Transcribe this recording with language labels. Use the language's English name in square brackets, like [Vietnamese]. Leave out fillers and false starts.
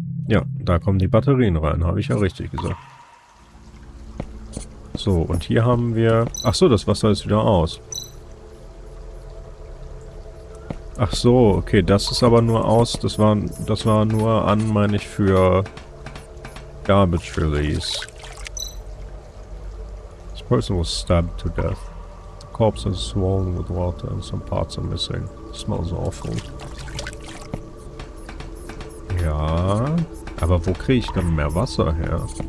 [German] Ja, da kommen die Batterien rein, habe ich ja richtig gesagt. So, und hier haben wir... Ach so, das Wasser ist wieder aus. Ach so, okay, das ist aber nur aus... Das war nur an, meine ich, für... [English] Garbage Release. This person was stabbed to death. The corpse is swollen with water and some parts are missing. It smells awful. [German] Ja... Aber wo kriege ich dann mehr Wasser her?